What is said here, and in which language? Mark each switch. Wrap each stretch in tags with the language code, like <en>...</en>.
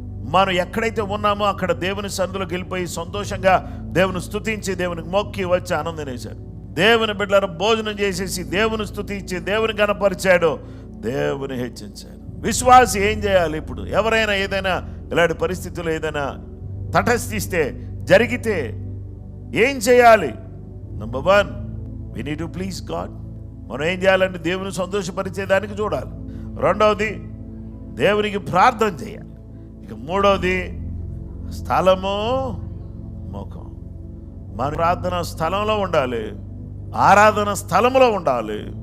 <te>మనం ఎక్కడైతే ఉన్నామో అక్కడ దేవుని సన్నిధిలోకి వెళ్ళిపోయి సంతోషంగా దేవుని స్తుతించి దేవునికి మొక్కి వచ్చి ఆనందనేశాడు. దేవుని బిడ్డలను భోజనం చేసేసి దేవుని స్తుతించి దేవుని కనపరిచాడు, దేవుని హెచ్చించాడు. విశ్వాసి ఏం చేయాలి? ఇప్పుడు ఎవరైనా ఏదైనా ఇలాంటి పరిస్థితుల్లో ఏదైనా తటస్థిస్తే జరిగితే ఏం చేయాలి?</te> <en>Number 1, we need to please God.</en> <te>మనం ఏం చేయాలంటే దేవుని సంతోషపరిచేదానికి చూడాలి. రెండవది దేవునికి ప్రార్థన చేయాలి. ఇక మూడవది స్థలము, ముఖం. మన ప్రార్థన స్థలంలో ఉండాలి, ఆరాధన స్థలంలో ఉండాలి.</te>